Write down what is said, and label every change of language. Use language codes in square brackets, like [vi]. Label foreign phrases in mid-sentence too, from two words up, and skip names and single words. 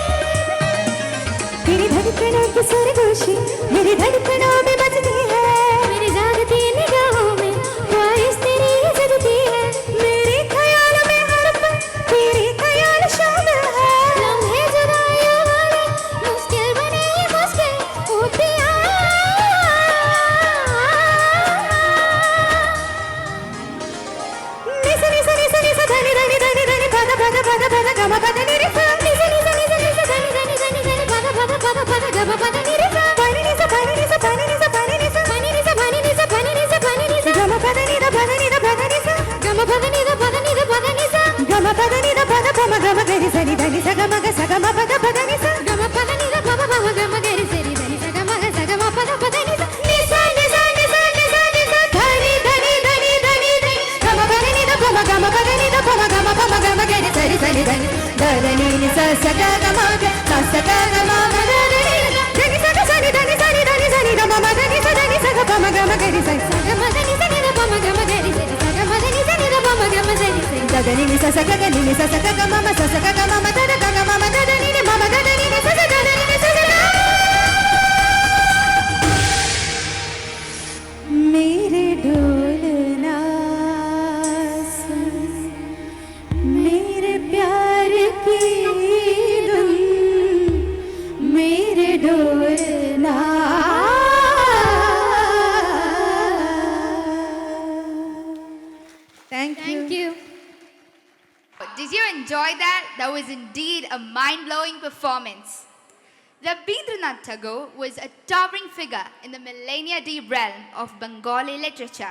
[hi] तेरी धड़कनों की सरगोशी मेरी धड़कनों में बजती है, मेरी जागती निगाहों में ख्वाहिश तेरी जगती है। मेरे ख्याल में हर पल तेरी ख्याल शामिल है, लम्हे जुदाइयों वाले मुश्किल बने ये मुश्किल ओ पिया। निसा निसा निसा निसा धनि धनि धनि धनि पद पद पद पद गम पद निरि सा निसा निसा निसा निसा धनि धनि धनि धनि पद पद पद पद गम पद निरि सा pani निसा pani निसा pani निसा pani निसा pani निसा pani निसा pani निसा pani निसा गम पद नि ध पद नि ध पद नि सा गम पद नि ध पद नि ध पद नि सा गम पद नि ध पद पम गम गरि सनि धनि सा गम ग सा गम पद पद नि सा गम पद नि ध पम पम गम गरि सनि धनि सा गम ग सा गम पद पद नि सा निसा निसा निसा निसा निसा धनि धनि धनि धनि धनि गम पद नि ध पम गम पद नि ध पम गम गरि सनि धनि धनि धनि नि सा सा ग गम ग सा सा ग गम ग धनि धनि सा ग सनि धनि सनि धनि सनि ध मम धनि सा धनि सा ग पम गम गरि सनि सा गम धनि सनि ध पम गम गरि सनि सा गम धनि सनि ध पम गम सनि सनि ध धनि नि सा सा ग नि नि सा सा ग गम म सा सा ग गम म ध ध ग गम म ध धनि नि मम ध धनि नि सा सा ग धनि नि सा सा ग। मेरे डोलना सुन मेरे प्यार की धुन मेरे डोलना। [en] Thank you. Did you enjoy that? That was indeed a mind-blowing performance. Rabindranath Tagore was a towering figure in the millennia deep realm of Bengali literature.